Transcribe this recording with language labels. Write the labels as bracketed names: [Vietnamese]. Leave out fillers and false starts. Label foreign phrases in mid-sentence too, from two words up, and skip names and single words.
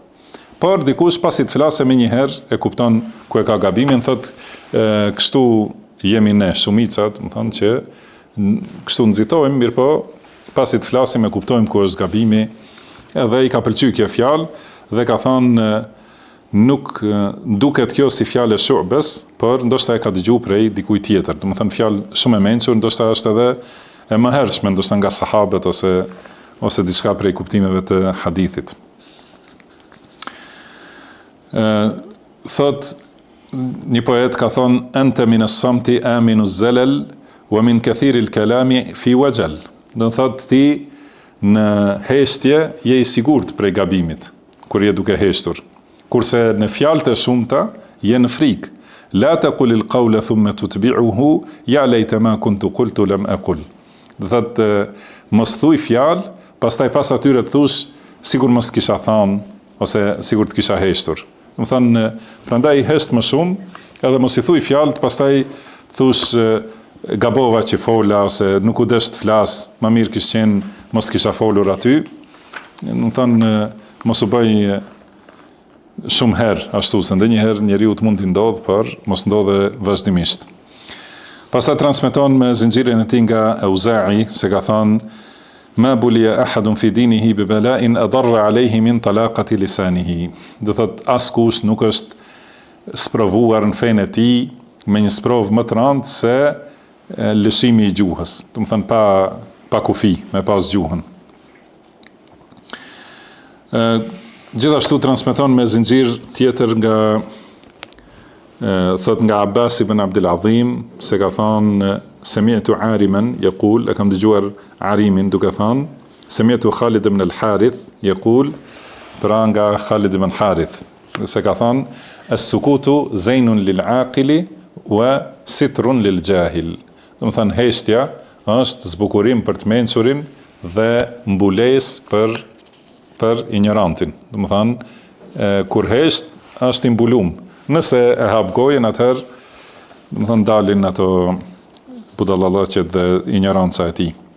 [Albanian] Por dikush pasi të flasë më një herë e kupton ku e ka gabimin, thot kështu jemi ne shumicat, më thonë që kështu nxitojmë, mirë po pasi të flasim e kuptojmë ku është gabimi, edhe i ka pëlqyer kjo fjalë dhe ka thonë nuk duket kjo si fjalë e Shu'bes, por ndoshta e ka dëgjuar prej dikujt tjetër. Do të thënë fjalë shumë e mençur, ndoshta është edhe e mëhershme, ndoshta nga sahabët ose diçka prej kuptimeve të hadithit. Thot një poet ka thonë [Arabic] أنت من الصمت آمن الزلل ومن كثير الكلام في وجل. [Albanian] Do të thotë ti në heshtje je i sigurt prej gabimit kur je duke heshtur. Kurse në fjalët e shumta je në frikë. [Arabic] لا تقل القول ثم تتبعه يا ليت ما كنت قلت لم أقل. [Albanian] Do thotë mos thuaj fjalë, pastaj pas atyre të thush sigur mos kisha thënë ose sigur të kisha heshtur. Do të thonë prandaj hesht më shumë, edhe mos i thuaj fjalët, pastaj thush gabova që fola ose nuk u desh të flas, më mirë kish qenë mos kisha folur aty. Do të thonë mos u bëj shumë herë ashtu, se ndonjëherë njeriu të mund t'i ndodh, por mos ndodhe vazhdimisht. Pastaj transmeton me zinxhirin e tij nga Auza'i se ka thënë [Arabic] ما بلي أحد في دينه ببلاء أضر عليه من طلاقة لسانه. [Albanian] Do thot askush nuk është sprovuar në fenë e tij me një sprovë më të rëndë se lëshimi i gjuhës. Do të thënë pa kufi, me pas gjuhën. Gjithashtu transmeton me zinxhir tjetër nga thot nga Abbas ibn Abdul Azim se ka thonë [Arabic] سمعت عارما يقول, [Albanian] e kam dëgjuar Arimin duke thonë [Arabic] سمعت خالد بن الحارث يقول, [Albanian] pra nga Khalid ibn Harith se ka thonë [Arabic] السكوت زين للعاقل وستر للجاهل. [Albanian] Do të thonë heshtja është zbukurim për të mençurin dhe mbulesë për ignorantin. Do të thonë kur hesht është i mbulum. Nëse e hap gojen, atëherë do të thonë dalin ato budallallaqet dhe ignoranca e tij.